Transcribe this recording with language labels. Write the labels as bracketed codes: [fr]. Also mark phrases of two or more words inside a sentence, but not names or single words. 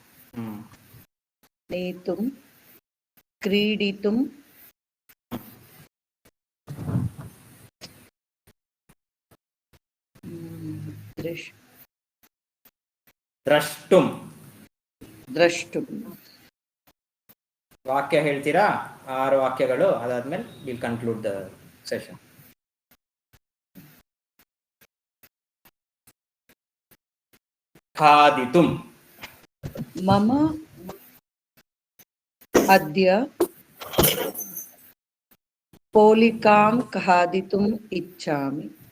[sa] नेतुं क्रीडितुं द्रष्टुं द्रष्टुं [kn] ವಾಕ್ಯ ಹೇಳ್ತೀರಾ 6 ವಾಕ್ಯಗಳು ಅದಾದ್ಮೇಲೆ [en] will conclude the session [kn] खादितुं [sa] मम अद्य पोलिकां खादितुम् इच्छामि